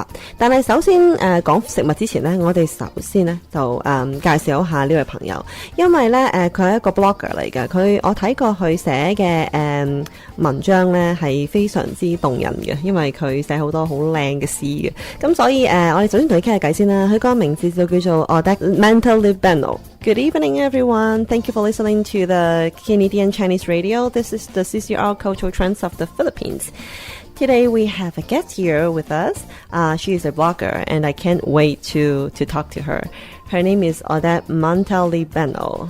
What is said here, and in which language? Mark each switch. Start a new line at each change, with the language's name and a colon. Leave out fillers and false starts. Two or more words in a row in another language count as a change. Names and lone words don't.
Cantonese: 但係首先講食物之前咧，我哋首先咧就介紹一下呢位朋友，因為咧佢係一個 blogger 嚟嘅。我睇過佢寫嘅文章咧係非常之動人嘅，因為佢寫好多好靚嘅詩嘅。咁所以我哋首先同佢傾下偈先啦。佢個名字就叫做 Odette Mantalibeno。
English: Good evening, everyone. Thank you for listening to the Canadian Chinese Radio. This is the CCR Cultural Trends of the Philippines. Today we have a guest here with us. She is a blogger, and I can't wait to talk to her. Her name is Odette Mantalibeno.